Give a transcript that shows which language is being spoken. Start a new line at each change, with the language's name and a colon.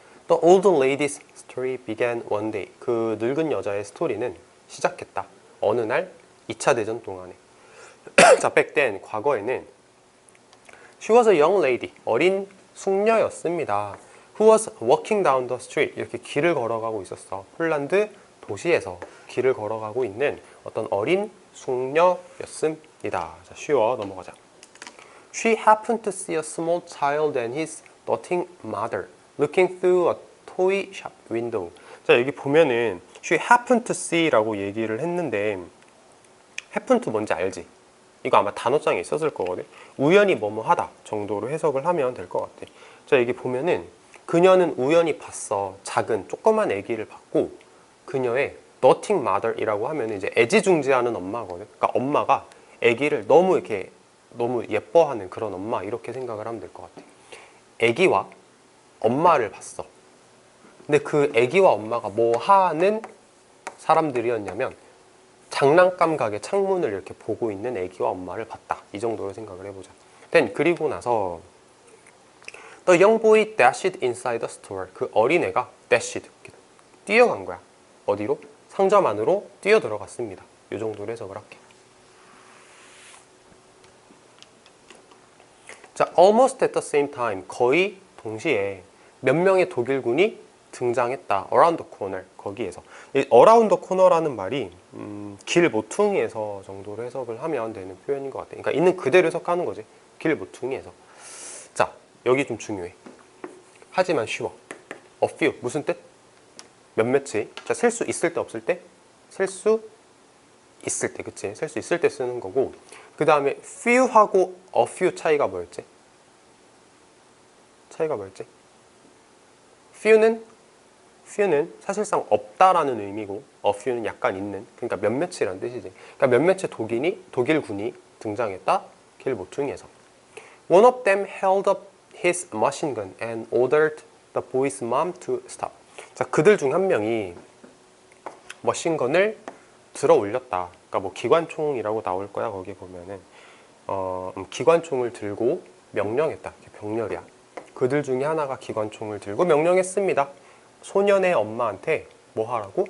English: The old lady's story began one day.
Korean: 그 늙은 여자의 스토리는 시작했다. 어느 날 2차 대전 동안에. 자,
English: back then,
Korean: 과거에는
English: She was a young lady.
Korean: 어린 숙녀였습니다.
English: Who was walking down the street.
Korean: 이렇게 길을 걸어가고 있었어. 폴란드 도시에서 길을 걸어가고 있는 어떤 어린 숙녀였습니다. 자, 쉬워 넘어가자.
English: She happened to see a small child and his doting mother looking through a toy shop window.
Korean: 자 여기 보면은
English: she happened to see
Korean: 라고 얘기를 했는데
English: happen to
Korean: 뭔지 알지? 이거 아마 단어장에 있었을 거거든. 우연히 뭐뭐 하다 정도로 해석을 하면 될 것 같아. 자 여기 보면은 그녀는 우연히 봤어. 작은 조그만 아기를 봤고 그녀의
English: doting mother
Korean: 이라고 하면 이제 애지중지하는 엄마거든. 그러니까 엄마가 아기를 너무 예뻐하는 그런 엄마 이렇게 생각을 하면 될 것 같아. 아기와 엄마를 봤어. 근데 그 아기와 엄마가 뭐 하는 사람들이었냐면 장난감 가게 창문을 이렇게 보고 있는 아기와 엄마를 봤다. 이 정도로 생각을 해보자. 그리고 나서
English: The young boy dashed inside the store.
Korean: 그 어린애가 dashed 뛰어간 거야. 어디로? 상점 안으로 뛰어 들어갔습니다. 이 정도로 해석을 할게.
English: 자, almost at the same time.
Korean: 거의 동시에 몇 명의 독일군이 등장했다.
English: around the corner.
Korean: 거기에서. 이
English: around the corner
Korean: 라는 말이 길 모퉁이에서 정도로 해석을 하면 되는 표현인 것 같아. 그러니까 있는 그대로 해석하는 거지. 길 모퉁이에서. 자, 여기 좀 중요해. 하지만 쉬워.
English: a few.
Korean: 무슨 뜻? 몇몇이. 자, 셀 수 있을 때 없을 때? 셀 수 있을 때. 그치? 셀 수 있을 때 쓰는 거고. 그 다음에 few하고 a few 차이가 뭐였지? few는 사실상 없다라는 의미고 a few는 약간 있는, 그러니까 몇몇이라는 뜻이지. 그러니까 몇몇의 독일군이 등장했다. 길 모퉁이에서.
English: One of them held up his machine gun and ordered the boy's mom to stop.
Korean: 자, 그들 중 한 명이 머신건을 들어 올렸다. 그러니까 뭐 기관총이라고 나올 거야. 거기 보면은 기관총을 들고 명령했다. 병렬이야. 그들 중에 하나가 기관총을 들고 명령했습니다. 소년의 엄마한테 뭐 하라고?